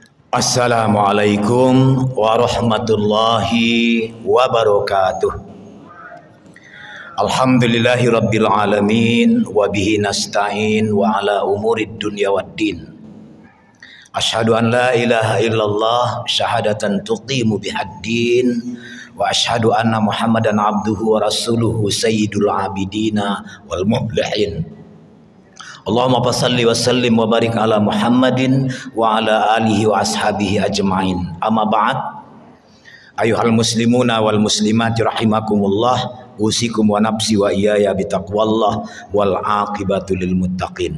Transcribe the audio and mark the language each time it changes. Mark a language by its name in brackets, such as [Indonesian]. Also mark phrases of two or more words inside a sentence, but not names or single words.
[Arabic] السلام عليكم ورحمة الله وبركاته. الحمد لله رب العالمين وبه نستعين وعلى أمور الدنيا والدين. أشهد أن لا إله إلا الله شهادة تقيم بها الدين وأشهد أن محمدا عبده ورسوله سيد العابدين والمفلحين. اللهم صل وسلم وبارك على محمد وعلى آله وأصحابه أجمعين. أما بعد. أيها المسلمون والمسلمات رحمكم الله، أوصيكم ونفسي وإياي بتقوى الله والعاقبة للمتقين.